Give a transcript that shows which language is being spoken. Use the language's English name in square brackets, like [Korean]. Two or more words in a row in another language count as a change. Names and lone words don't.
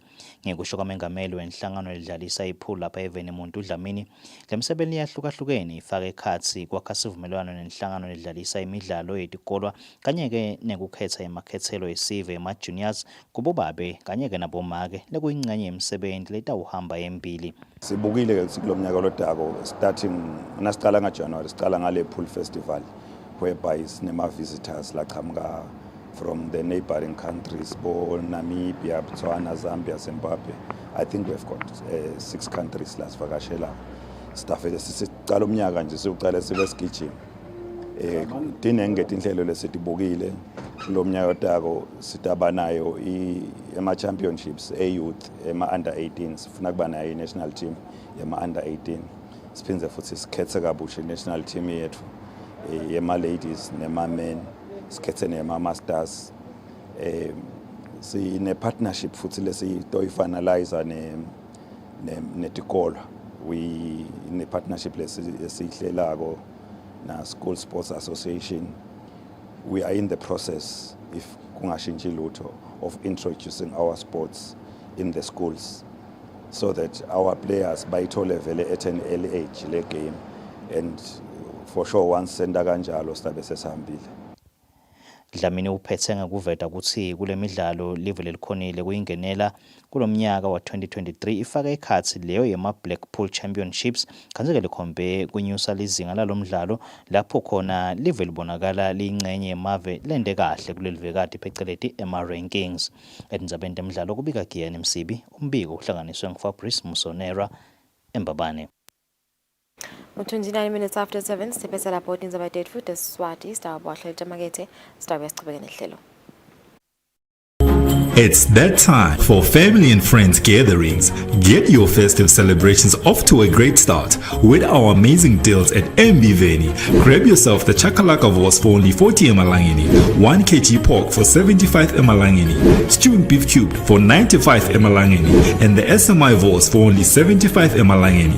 [Swati] Ngekusho kwamengameli wenhlangano ledlalisa ipool lapha eveni Muntu Dlamini, lemsebenzi yahlukahlukene ifaka ekhatsi kwakha sivumelwano nenhlangano ledlalisa imidlalo yetikolwa kanye-ke nekukhetha emakhethelo esive ema-juniors kubobabe kanye-ke nabomake lekuyingxenye yemsebenzi letawuhamba embili. Sibukile ke kulomnyaka lotako starting nasicala ngaJanuary sicala ngale [English] pool festival whereby [Swati] sinema-visitors laqhamuka [English] from the neighboring countries, [Swati] Namibia, Botswana, Zambia, Zimbabwe. [English] I think we've got 6 countries lasivakashela. [Swati] Sitafele sicala umnyaka nje siuqala sibe sigijima. Dinengeti inhlelo lesitibukile kulomnyaka otako sitaba nayo ama-championships e-youth ema-under 18 sifuna kuba nayo [English] i-national team [Swati] yema-under 18 siphindze futhi sikhethe kabusha [English] i-national team [Swati] yethu yema-ladies nema-men sikhethe nema-masters sine-partnership futhi lesitoyifinaliza netikolo ne-partnership lesiyihlelako na School Sports Association. [English] We are in the process, if [Swati] kungashintshi lutho, [English] of introducing our sports in the schools so that our players [Swati] bayithole vele [English] at an early age le game, and for sure once [Swati] senda kanjalo sizabe sesihambile. Dlamini uphethe ngakuveta ukuthi kule midlalo live lelikhonile kuyingenela kulomnyaka wa 2023 ifaka ekhatsi leyo yema-Blackpool Championships kanzeke likhombe kunyusa lizinga lalomdlalo lapho khona live libonakala liyingxenye yemave lende kahle kulelivekati pheceleti ema-rankings. Endzabeni temidlalo kubika Giyani Msibi, umbiko uhlanganiswe nguFabrice Msonera eMbabane. 29 [English] minutes after [Swati] 7 siphethe lapho tindzaba tetfu tesiswati sitawubohlela tamakethe sitawuya sichubeke nehlelo. [English] It's that time for family and friends gatherings. Get your festive celebrations off to a great start with our amazing deals at Mbiveni. Grab yourself the Chakalaka Vos for only 40 emalangeni, 1 kg pork for 75 emalangeni, stewed beef cube for 95 emalangeni, and the SMI Vos for only 75 emalangeni.